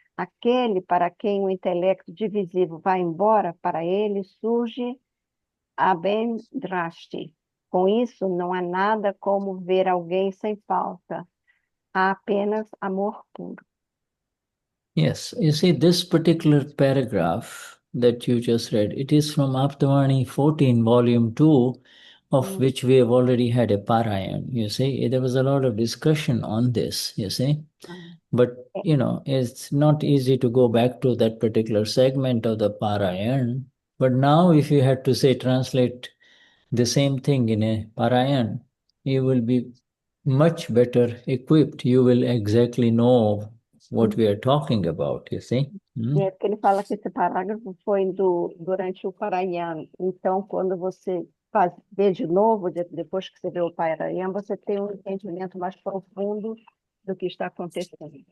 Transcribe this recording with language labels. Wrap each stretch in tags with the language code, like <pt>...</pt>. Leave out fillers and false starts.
<pt>Aquele para quem o intelecto divisível vai embora, para ele surge a bem-drashti. Com isso, não há nada como ver alguém sem falta. Há apenas amor puro.</pt> <en>Yes, you see, this particular paragraph that you just read, it is from Davani 14, volume 2, of which we have already had a parayan. You see, there was a lot of discussion on this, you see. But, it's not easy to go back to that particular segment of the parayan. But now, if you had to say translate the same thing in a parayan, you will be much better equipped. You will exactly know what we are talking about, you see.</en> <pt>É porque ele fala que esse parágrafo foi durante o Paraian. Então, quando você vê de novo, depois que você vê o Paraian, você tem um entendimento mais profundo do que está acontecendo.</pt>